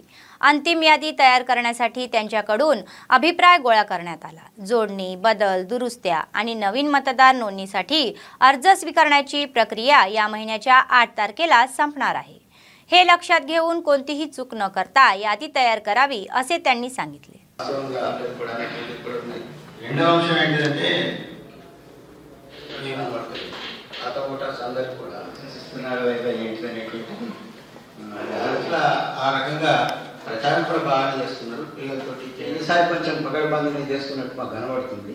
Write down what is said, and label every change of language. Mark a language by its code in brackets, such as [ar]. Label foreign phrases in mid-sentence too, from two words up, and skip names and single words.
[mr] अंतिम यादी तयार करण्यासाठी त्यांच्याकडून अभिप्राय गोळा करण्यात आला. जोडणी, बदल, दुरुस्त्या आणि नवीन मतदार नोंदणीसाठी अर्ज स्वीकारण्याची प्रक्रिया या महिन्याच्या 8 तारखेला संपणार आहे. हे लक्षात घेऊन कोणतीही चूक न करता यादी तयार करावी असे त्यांनी सांगितले. [te] ప్రచారం కూడా బాగా చేస్తున్నారు. పిల్లలతోటి వ్యవసాయ కొంచెం పగడబందీ చేస్తున్నట్టు మాకు కనబడుతుంది.